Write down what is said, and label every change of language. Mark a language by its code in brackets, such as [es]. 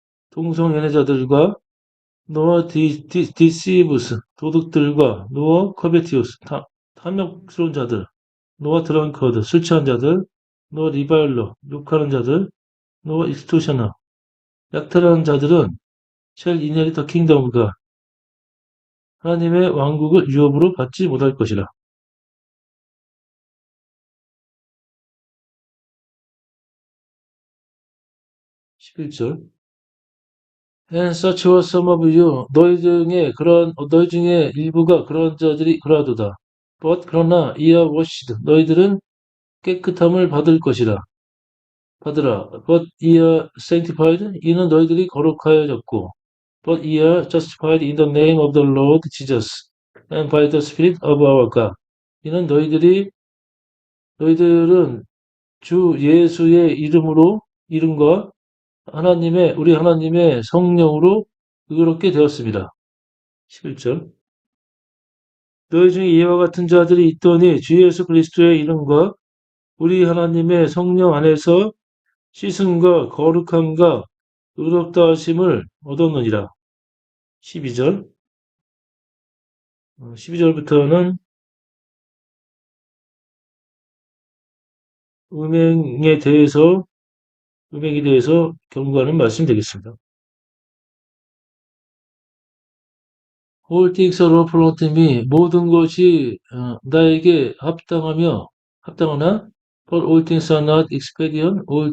[ko] 동성연애자들과 [en] nor deceives. [ko] 도둑들과 [en] nor covetous. [ko] 탐욕스러운 자들. [en] nor drunkard. [ko] 술 취한 자들. [en] nor reviler. [ko] 욕하는 자들. [en] nor extortioner. [ko] 약탈하는 자들은 [en] shall inherit the kingdom of God. [ko] 하나님의 왕국을 유업으로 받지 못할 것이라. 11절. [en] And such were some of you. [ko] 너희 중에 일부가 그런 자들이 그러하도다. But 그러나 [en] ye are washed. [ko] 너희들은 깨끗함을 받을 것이라. 받으라. [en] But ye are sanctified. [ko] 이는 너희들이 거룩하여졌고. [en] But ye are justified in the name of the Lord Jesus and by the Spirit of our God. [ko] 이는 너희들은 주 예수의 이름과 우리 하나님의 성령으로 의롭게 되었습니다. 11절. 너희 중에 이와 같은 자들이 있더니 주 예수 그리스도의 이름과 우리 하나님의 성령 안에서 씻음과 거룩함과 의롭다 하심을 얻었느니라. 12절. 12절부터는 음행에 대해서 경고하는 말씀이 되겠습니다. [en] All things are lawful unto me. [ko] 모든 것이 나에게 합당하나 [en] but all things are not expedient.